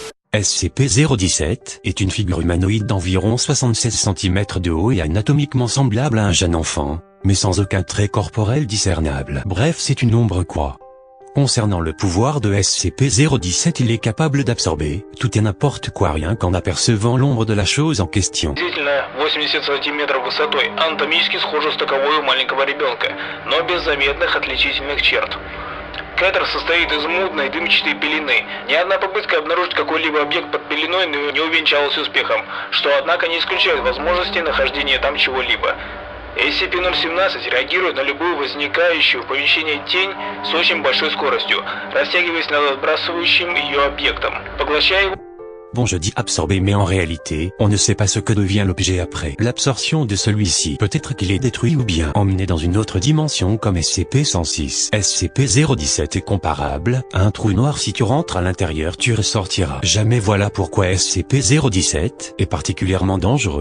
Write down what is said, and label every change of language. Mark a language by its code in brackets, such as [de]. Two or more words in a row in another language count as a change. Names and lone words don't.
[fr] SCP-017 est une figure humanoïde d'environ 76 cm de haut et anatomiquement semblable à un jeune enfant, mais sans aucun trait corporel discernable. Bref, c'est une ombre quoi. Concernant le pouvoir de SCP-017, il est capable d'absorber tout et n'importe quoi rien qu'en apercevant l'ombre de la chose en question. [ru] Приблизительно 80 сантиметров высотой, анатомически схожа с таковой у маленького ребенка, но без заметных отличительных черт. Катер состоит из мутной дымчатой пелены. Ни одна попытка обнаружить какой-либо объект под пеленой не увенчалась успехом, что, однако, не исключает возможности нахождения там чего-либо. SCP-017 реагирует на любую возникающую в помещении тень с очень большой скоростью, растягиваясь над отбрасывающим ее объектом, поглощая его. [fr] Bon, je dis absorber, mais en réalité, on ne sait pas ce que devient l'objet après l'absorption de celui-ci. Peut-être qu'il est détruit ou bien emmené dans une autre dimension comme SCP-106. SCP-017 est comparable à un trou noir. Si tu rentres à l'intérieur, tu ressortiras jamais. Voilà pourquoi SCP-017 est particulièrement dangereux.